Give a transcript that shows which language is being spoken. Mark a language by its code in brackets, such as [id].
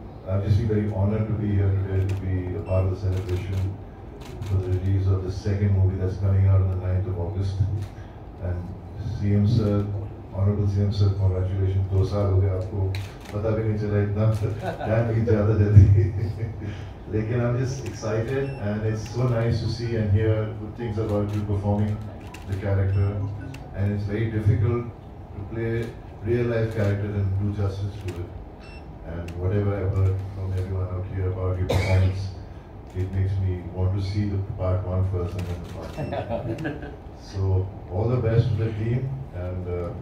[en] I'm just very honored to be here today, to be a part of the celebration for the release of the second movie that's coming out on the 9th of August. And CM sir, Honorable CM sir, congratulations. [hi] 2 साल हो गए, आपको पता भी नहीं चला, इतना time बीत जाता जल्दी. [en] Lekin I'm just excited, and it's so nice to see and hear good things about you performing the character. And it's very difficult to play real life character and do justice to it. And whatever I've heard from everyone out here about your performance, it makes me want to see the part 1 first and then the part 2. So all the best to the team, and